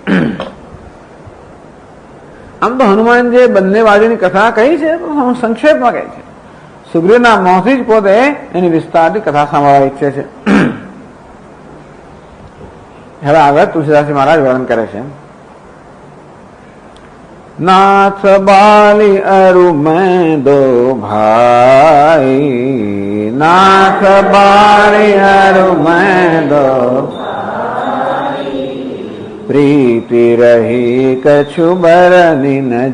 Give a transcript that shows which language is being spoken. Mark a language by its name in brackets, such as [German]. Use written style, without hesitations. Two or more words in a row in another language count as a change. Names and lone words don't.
[Gujarati] આમ તો હનુમાનજી બંને બાજુની કથા કહી છે, તો સંક્ષેપમાં કહી છે. સુગ્રીવના મોંથી જ પોતે એની વિસ્તારની કથા સાંભળવા ઈચ્છે છે. હવે આગળ તુલસીદાસજી મહારાજ વર્ણન કરે છે. [Awadhi] नाथ बाली अरु मैं दो भाई, नाथ बाली अरु मैं दो प्रीति रही कछु बरनी न